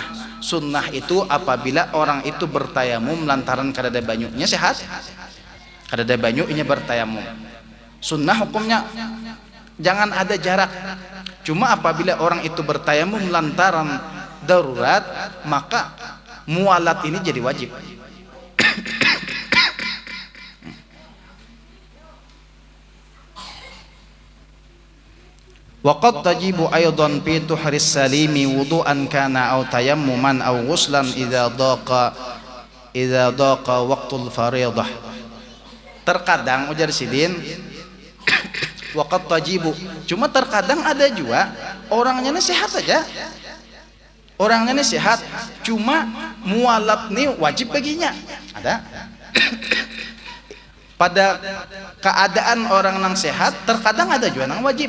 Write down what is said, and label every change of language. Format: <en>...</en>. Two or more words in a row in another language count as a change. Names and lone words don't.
<bjn>Sunnah itu apabila orang itu bertayamum lantaran kadada banyunya sehat. Kadada banyu ini bertayamum. Sunnah hukumnya jangan ada jarak. Cuma apabila orang itu bertayamum lantaran darurat, maka mualat ini jadi wajib.</bjn> <ar>وقد تجب أيضا في طهر السليم وضوءا كان أو تيمما أو غسلا إذا ضاق وقت الفريضة.</ar> <bjn>Terkadang ujar sidin</bjn> <ar>وقد تجب,</ar> <bjn>cuma terkadang ada juga orangnya ini sehat aja. Orangnya ini sehat, cuma mualat nih wajib baginya. Ada. Pada keadaan orang yang sehat terkadang ada juga yang wajib.</bjn>